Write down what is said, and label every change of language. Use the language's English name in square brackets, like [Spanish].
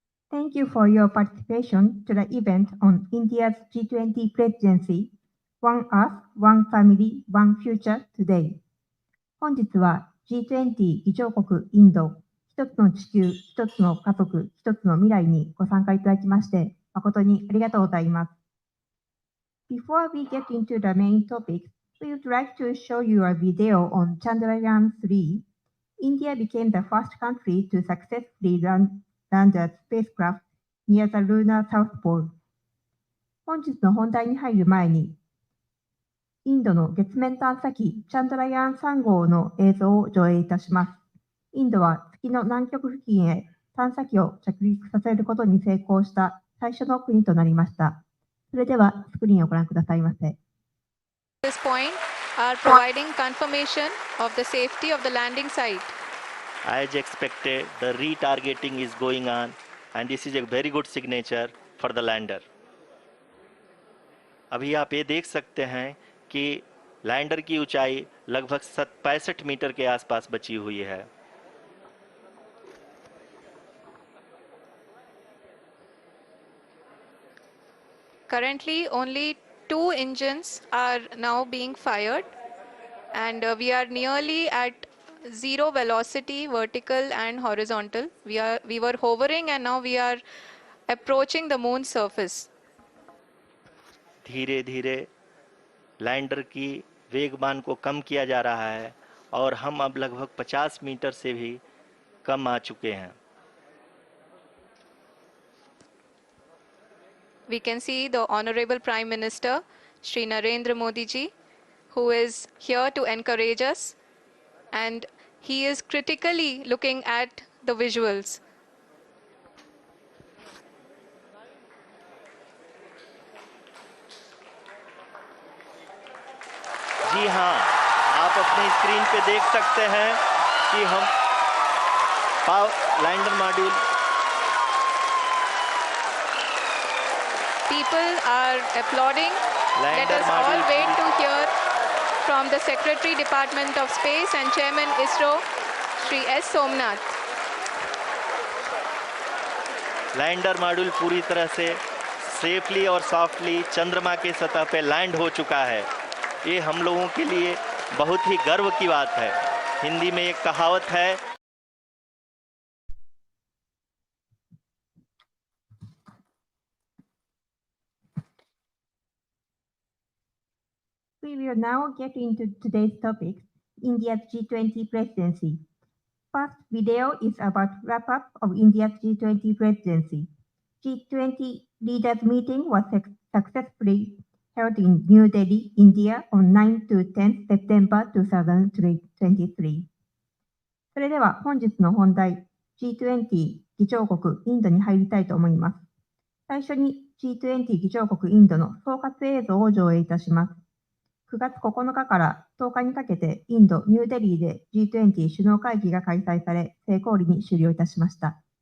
[English] Thank you for your participation to the event on India's G20 presidency, One Earth, One Family, One Future Today. [Japanese] 本日は G20 議長国インド、一つの地球、一つの家族、一つの未来にご参加いただきまして、誠にありがとうございます。 [English] Before we get into the main topic, we would like to show you a video on Chandrayaan-3. India became the first country to successfully land a spacecraft near the lunar South Pole. [Japanese] 本日の本題に入る前に、インドの月面探査機チャンドラヤーン3号の映像を上映いたします。インドは月の南極付近へ探査機を着陸させることに成功した最初の国となりました。それではスクリーンをご覧くださいませ。 [English] This point are providing confirmation of the safety of the landing site. As expected, the retargeting is going on, and this is a very good signature for the lander. [Hindi] अभी आप ये देख सकते हैं कि lander की ऊंचाई लगभग 65 मीटर के आसपास बची हुई है। [English] Currently, only 2 engines are now being fired, and we are nearly at zero velocity, vertical and horizontal. We were hovering, and now we are approaching the moon's surface. [Hindi] धीरे धीरे लैंडर की वेगमान को कम किया जा रहा है और हम अब लगभग 50 मीटर से भी कम आ चुके हैं। [English] We can see the Honorable Prime Minister, Shri Narendra Modi ji, who is here to encourage us, and he is critically looking at the visuals. [Hindi] जी हाँ, आप अपनी स्क्रीन पे देख सकते हैं कि हम lander module [English] People are applauding. Let us all wait to hear from the Secretary Department of Space and Chairman ISRO, Shri S. Somnath. [Hindi] Lander module पूरी तरह से सेफली और सॉफ्टली चंद्रमा के सतह पे लैंड हो चुका है। ये हम लोगों के लिए बहुत ही गर्व की बात है। हिंदी में एक कहावत है, [English] We will now get into today's topic, India's G20 presidency. First video is about wrap-up of India's G20 presidency. G20 leaders meeting was successfully held in New Delhi, India on 9 to 10 September 2023. [Japanese] それでは本日の本題、G20 議長国インドに入りたいと思います。最初に G20 議長国インドの総括映像を上映いたします。 9月9日から10日にかけてインド・ニューデリーで G20 首脳会議が開催され、成功裏に終了いたしました。